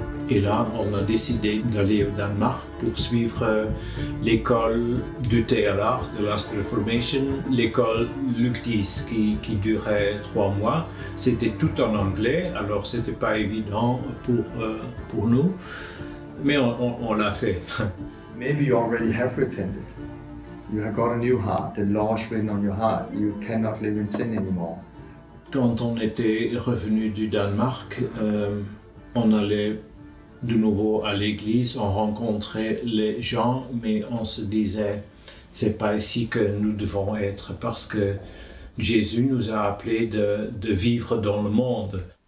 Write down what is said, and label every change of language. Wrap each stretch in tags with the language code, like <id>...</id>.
<fr>Et là, on a décidé d'aller au Danemark pour suivre l'école du TLR, de Last Reformation, l'école Luc X qui durait 3 mois. C'était tout en anglais, alors c'était pas évident pour nous, mais on l'a fait.</fr> <en>Maybe you already have repented. You have got a new heart. The law is written on your heart. You cannot live in sin anymore.</en> <fr>Quand on était revenu du Danemark, on allait de nouveau à l'église, on rencontrait les gens, mais on se disait, c'est pas ici que nous devons être, parce que Jésus nous a appelés de vivre dans le monde.</fr>